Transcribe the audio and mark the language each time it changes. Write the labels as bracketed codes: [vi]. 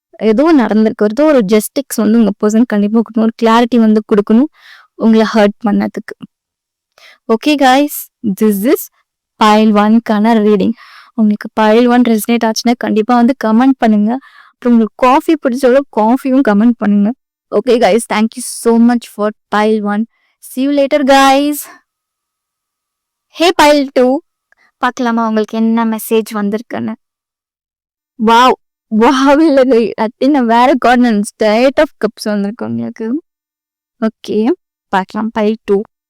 [ta] ஏதோ நடந்திருக்கு, ஏதோ ஒரு ஜஸ்டிக்ஸ் வந்து உங்க பர்சன் கண்டிப்பா கொடுக்கணும், ஒரு கிளாரிட்டி வந்து கொடுக்கணும் உங்களை ஹர்ட் பண்ணதுக்கு. [en] Okay guys, this is pile 1க்கான reading. [ta] உங்களுக்கு பைல் 1 ரெசனேட் ஆச்சுன்னா கண்டிப்பா வந்து கமெண்ட் பண்ணுங்க. அப்புறம் உங்களுக்கு காஃபி பிடிச்சவங்க காஃபியும் கமெண்ட் பண்ணுங்க. [en] Okay guys, thank you so much for pile 1. See you later guys. Hey pile 2, [ta] பார்க்கலாமா உங்களுக்கு என்ன மெசேஜ் வந்திருக்குன்னு. வாவ் வாவ் இல்லை, அத்தின வேற கார்னன்ஸ் எயிட் ஆஃப் கப்ஸ் வந்திருக்கு உங்களுக்கு. ஓகே, பார்க்கலாம் பைல் 2.